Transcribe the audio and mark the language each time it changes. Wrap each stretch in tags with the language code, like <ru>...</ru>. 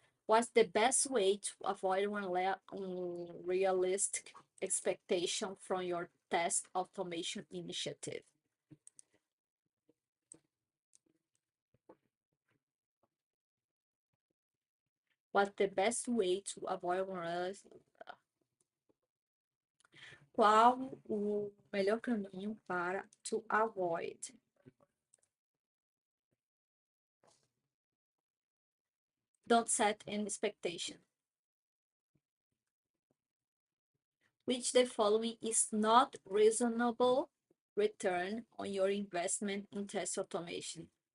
<en>What's the best way to avoid unrealistic expectation from your test automation initiative? What's the best way to avoid unrealistic?</en> <pt>Qual o melhor caminho para</pt> <en>to avoid? Don't set an expectation. Which the following is not reasonable return on your investment in test automation?</en>